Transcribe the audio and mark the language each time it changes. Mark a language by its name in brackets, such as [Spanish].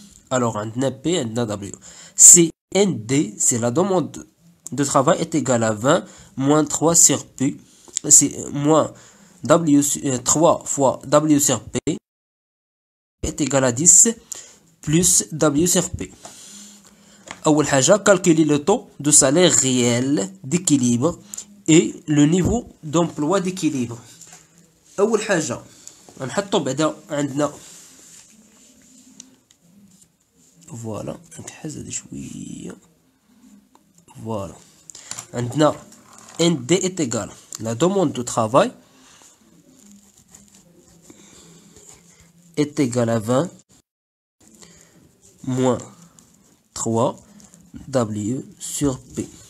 [French] Alors [Arabic] عندنا [French] P عندنا W. Si ND c'est la demande de travail est égal à 20 moins 3 sur P, c'est moins W 3 fois W sur P est égal à 10 plus W sur P. [Arabic] أول حاجة [French] calculer le taux de salaire réel d'équilibre et le niveau d'emploi d'équilibre. [Arabic] أول حاجة نحطو بعدا عندنا فوالا، نكحز هادي شوية. فوالا عندنا [French] ND est égal la demande de travail est égal à 20 moins 3 W sur P.